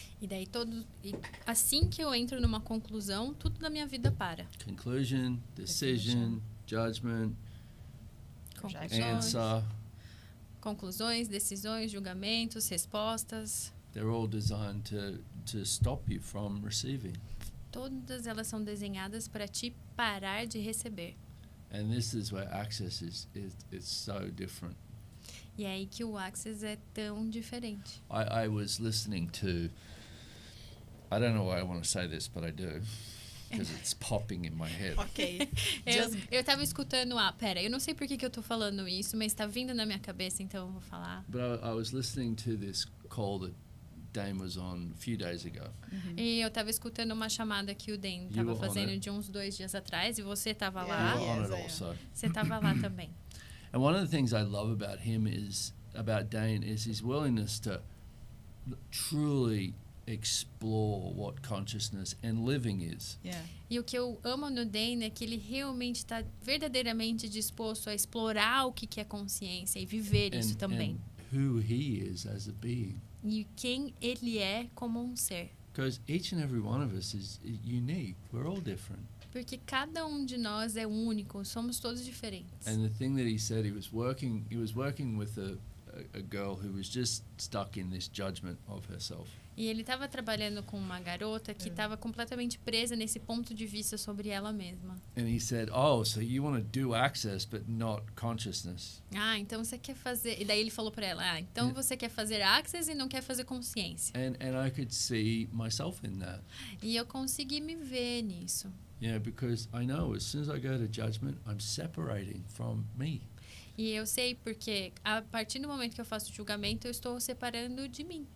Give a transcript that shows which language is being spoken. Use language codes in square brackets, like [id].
[pt] E daí assim que eu entro numa conclusão, tudo na minha vida para. [en] Conclusion, decision, judgment, answer. [pt] Conclusões, decisões, julgamentos, respostas. [en] They're all designed to stop you from receiving. [pt] Todas elas são desenhadas para te parar de receber. [en] And this is where Access is so different. [pt] E é aí que o Access é tão diferente. [en] I was listening to, I don't know why I want to say this, but I do, because it's popping in my head. Ok. [pt] Eu tava escutando, pera, eu não sei por que eu tô falando isso, mas tá vindo na minha cabeça, então eu vou falar. [en] But I was listening to this call that Dane was on a few days ago. [pt] E eu tava escutando uma chamada que o Dane tava fazendo de uns 2 dias atrás, e você tava lá. [en] You were on it also. [pt] Você tava lá também. [en] And one of the things I love about him about Dane is his willingness to truly explore what consciousness and living is. Yeah. [pt] E o que eu amo no Dane é que ele realmente está verdadeiramente disposto a explorar o que é consciência e viver isso também. [en] And who he is as a being. [pt] E quem ele é como um ser. [en] Because each and every one of us is unique. We're all different. [pt] Porque cada um de nós é único, somos todos diferentes. [en] And the thing that he said, he was working with a girl who was just stuck in this judgment of herself. [pt] E ele estava trabalhando com uma garota que estava completamente presa nesse ponto de vista sobre ela mesma. [en] And he said, "Oh, so you want to do Access but not consciousness?" [pt] Então você quer fazer... E daí ele falou para ela, então você quer fazer Access e não quer fazer consciência. [en] And I could see myself in that. [pt] E eu consegui me ver nisso. [en] Yeah, because I know as soon as I go to judgment, I'm separating from me. [pt] E eu sei porque a partir do momento que eu faço julgamento, eu estou separando de mim.